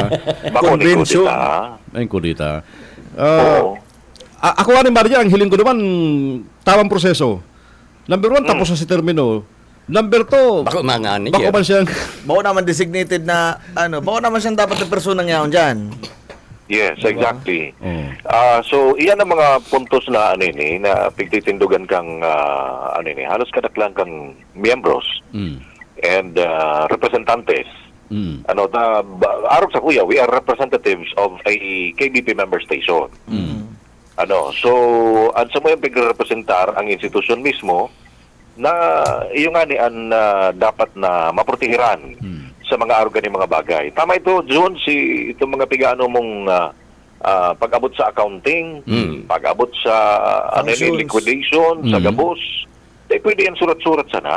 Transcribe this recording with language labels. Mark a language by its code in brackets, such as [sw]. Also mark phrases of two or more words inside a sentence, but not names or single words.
[bik] Convention. May kudita. Ako nga manager, ang hiling ko naman, tamang proseso. Number 1, tapos na si termino. Number 2, bako man siyang... Bako naman designated na, bako naman siyang dapat na personang yaon dyan. [en] Yes, exactly. [bik] So, iyan ang mga puntos na na pigtitindugan kang halos kadaklang kang miyembros and representantes. Arog sa kuya, [en] we are representatives of a KBP member station. [bik] So, sa mo yung pagrepresentar ang institusyon mismo na yung ang dapat na maprotehiran sa mga arugan ng mga bagay. Tama ito, John, itong mga pigano mong pag-abot sa accounting, pag-abot sa liquidation, sa gabos, pwede yan surat-surat sana.